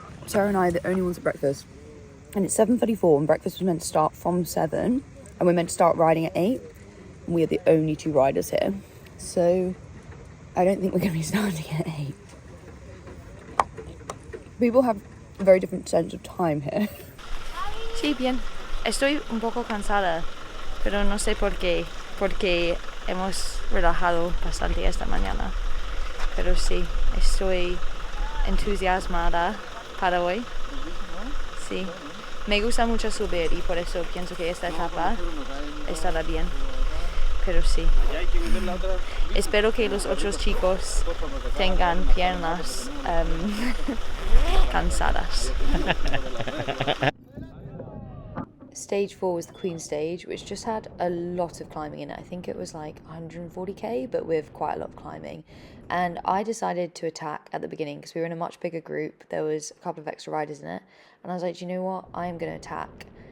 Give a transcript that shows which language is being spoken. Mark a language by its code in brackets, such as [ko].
[en] Sarah and I are the only ones at breakfast. And it's 7:34 and breakfast was meant to start from 7. And we're meant to start riding at 8. And we are the only 2 riders here. So I don't think we're going to be starting at 8. People have a very different sense of time here. [es] Sí, bien. Estoy un poco cansada, pero no sé por qué. Porque hemos relajado bastante esta mañana. Pero sí, estoy entusiasmada para hoy. Sí. Me gusta mucho subir y por eso pienso que esta etapa estará bien. Pero sí. Espero que los otros chicos tengan piernas cansadas. [en] Stage 4 was the Queen stage, which just had a lot of climbing in it. I think it was like 140k, but with quite a lot of climbing. And I decided to attack at the beginning because we were in a much bigger group. There was a couple of extra riders in it. And I was like, do you know what? I am going to attack.